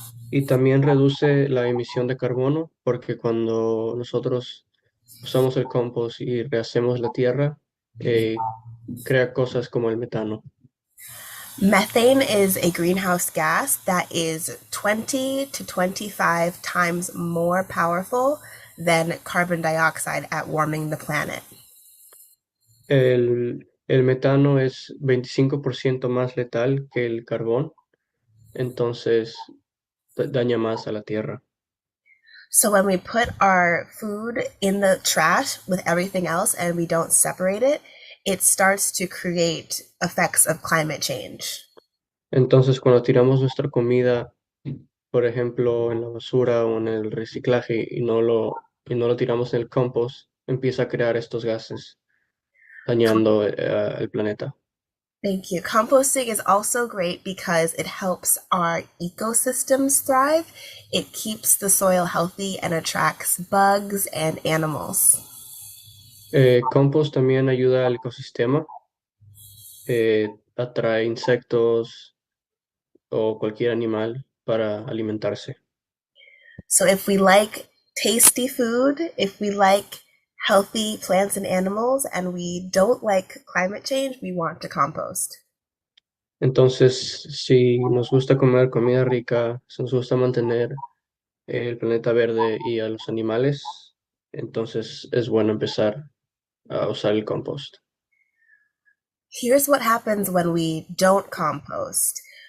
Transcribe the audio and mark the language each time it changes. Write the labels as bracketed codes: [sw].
[es] Y también reduce la emisión de carbono porque cuando nosotros usamos el compost y rehacemos la tierra, crea cosas como el metano. [en] Methane is a greenhouse gas that is 20 to 25 times more powerful than carbon dioxide at warming the planet. [es] El metano es 25% más letal que el carbón, entonces daña más a la tierra. [en] So when we put our food in the trash with everything else and we don't separate it, it starts to create effects of climate change. [es] Entonces, cuando tiramos nuestra comida, por ejemplo, en la basura o en el reciclaje y no lo tiramos en el compost, empieza a crear estos gases, dañando el planeta. [en] Thank you. Composting is also great because it helps our ecosystems thrive. It keeps the soil healthy and attracts bugs and animals. [es] Compost también ayuda al ecosistema, atrae insectos o cualquier animal para alimentarse. [en] So if we like tasty food, if we like healthy plants and animals, and we don't like climate change, we want to compost. [es] Entonces, si nos gusta comer comida rica, si nos gusta mantener el planeta verde y a los animales, entonces es bueno empezar a usar el compost. [en] Here's what happens when we don't compost.